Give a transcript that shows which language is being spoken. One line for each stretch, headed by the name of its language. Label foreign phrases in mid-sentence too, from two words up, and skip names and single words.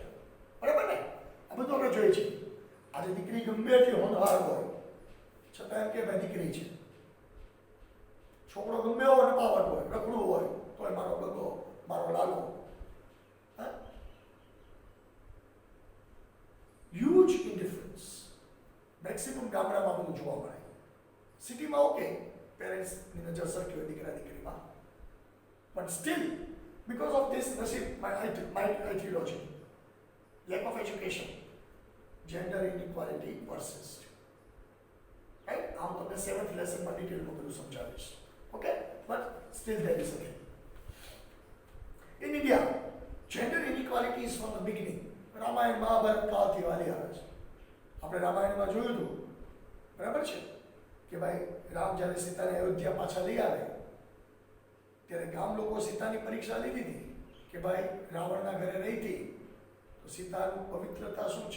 Gujarati: બરાબર ને? આ બધું આપણે જોઈએ છે. આજે દીકરી ગમે એટલી હોનહાર હોય છતાં એમ કે ભાઈ દીકરી છે, છોકરો ગમે એવો નપાવટ હોય, રખડું હોય તોય મારો બગો, મારો લાલો.
English: huge indifference.
Gujarati: મેક્સિમમ ગામડામાં બધું જોવા મળે. સિટીમાં ઓકે, પેરેન્ટ્સની નજર સરખી હોય દીકરા દીકરીમાં, પણ સ્ટીલ
English: because of this my ideology, lack of education, gender inequality persists. Right? I'm on the 7th lesson but detail में
Gujarati: બધું સમજાવીશ.
English: Okay? But still there is a thing. In India, gender inequality is from the beginning.
Gujarati: રામાયણ મહાભારત કાળથી વાલી આવે છે. આપણે રામાયણમાં જોયું હતું, બરાબર છે, કે ભાઈ રામ જ્યારે સીતાને અયોધ્યા પાછા લઈ આવે ત્યારે ગામ લોકો સીતાની પરીક્ષા લીધી હતી કે ભાઈ રાવણના ઘરે રહી હતી તો સીતાનું પવિત્રતા શું છે?